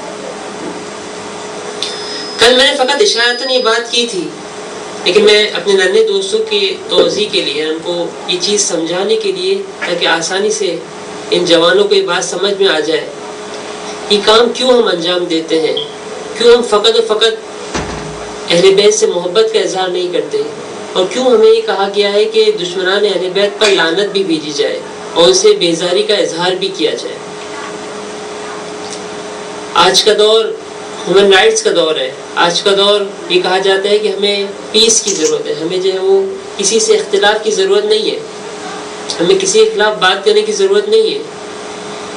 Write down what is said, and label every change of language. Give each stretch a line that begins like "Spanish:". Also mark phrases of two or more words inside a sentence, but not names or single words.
Urdu: کل میں نے فقط اشارتاً یہ بات کی تھی لیکن میں اپنے ننھے دوستوں کے توضیح کے لیے ان کو یہ چیز سمجھانے کے لیے تاکہ آسانی سے ان جوانوں کو یہ بات سمجھ میں آ جائے یہ کام کیوں ہم انجام دیتے ہیں, کیوں ہم فقط و فقط اہل بیت سے محبت کا اظہار نہیں کرتے اور کیوں ہمیں یہ کہا گیا ہے کہ دشمنان اہل بیت پر لعنت بھی بھیجی جائے اور اسے بیزاری کا اظہار بھی کیا جائے. آج کا دور
English: human rights
Urdu: کا دور ہے. آج کا دور یہ کہا جاتا ہے کہ ہمیں پیس کی ضرورت ہے, ہمیں جو ہے وہ کسی سے اختلاف کی ضرورت نہیں ہے, ہمیں کسی کے خلاف بات کرنے کی ضرورت نہیں ہے.